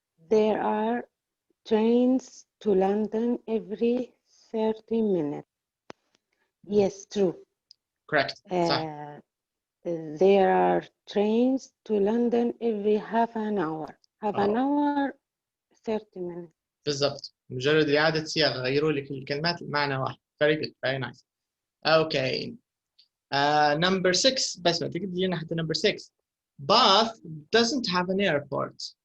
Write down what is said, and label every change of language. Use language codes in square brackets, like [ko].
[en] There are trains to London every 30 minutes. Yes, true. Correct. صح. There are trains to London every half an hour. Half an hour, 30 minutes. [ar] بالضبط. مجرد إعادة صياغة غيروا لك الكلمات المعنى واحد. [en] Very good. Very nice. Okay. Number 6. [ar] بس ما تقدر تجينا حتى number 6. [en] Bath doesn't have an airport.